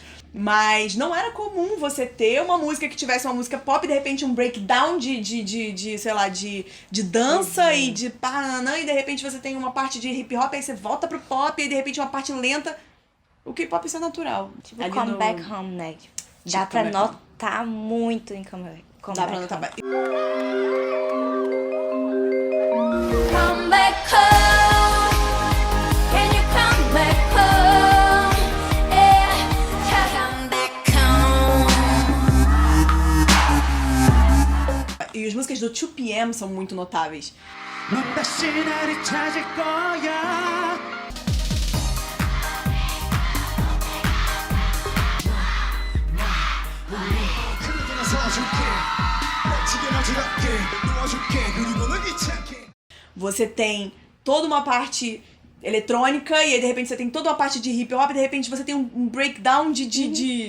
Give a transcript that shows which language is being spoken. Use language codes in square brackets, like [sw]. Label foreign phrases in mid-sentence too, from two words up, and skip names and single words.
[pt] Mas não era comum você ter uma música que tivesse uma música pop e de repente um breakdown sei lá, de dança e de pananã, e de repente você tem uma parte de hip hop, aí você volta pro pop, e de repente uma parte lenta. O K-pop isso é natural. Tipo, Come Back Home, né? Dá pra notar muito em Come Dá pra Back notar. Home. [en] Come back home. Can you come back home? Yeah, come back home. [pt] E as músicas do 2PM são muito notáveis. [ko] 넌 다시 나를 찾을 거야. [pt] Você tem toda uma parte eletrônica, e aí de repente você tem toda uma parte de hip hop, e de repente você tem um breakdown de...